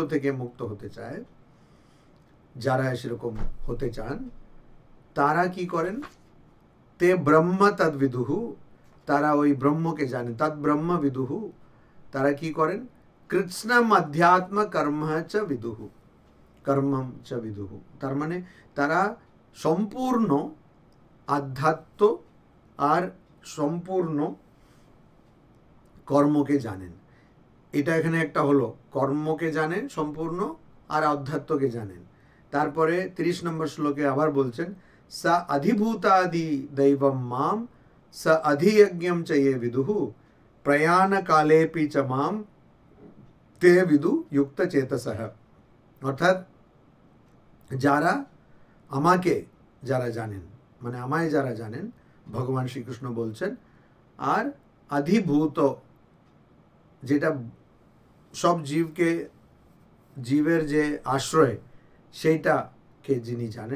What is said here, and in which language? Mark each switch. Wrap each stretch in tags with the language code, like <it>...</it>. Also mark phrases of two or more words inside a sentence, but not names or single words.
<bn>থেকে মুক্ত হতে চায়, যারা সেরকম হতে চান, তারা কি করেন,</bn> <sa>তে ব্রহ্ম তদ্বিদুহু,</sa> <bn>তারা ওই ব্রহ্মকে জানেন,</bn> <sa>তদ ব্রহ্ম বিদুহু,</sa> <bn>তারা কি করেন,</bn> <sa>কৃৎস্নম অধ্যাত্ম কর্ম চ বিদুহু, কর্মম চ বিদুহু,</sa> <bn>তার মানে তারা সম্পূর্ণ আধ্যাত্ম আর সম্পূর্ণ কর্মকে জানেন। এটা এখানে একটা হলো, কর্মকে জানেন সম্পূর্ণ আর অধ্যাত্মকে জানেন। তারপরে 30 নম্বর শ্লোকে আবার বলছেন,</bn> <sa>স অধিভূতাদি দৈবম মাম স অধিয়জ্ঞম চ ये विदुः प्रयाण कालेपि च माम ते विदु युक्त चेतसः,</sa> <bn>অর্থাৎ যারা আমাকে যারা জানেন, মানে আমায় যারা জানেন, ভগবান শ্রীকৃষ্ণ বলছেন, আর অধিভূত, যেটা সব জীবকে, জীবের যে আশ্রয় সেইটাকে যিনি জানেন,</bn>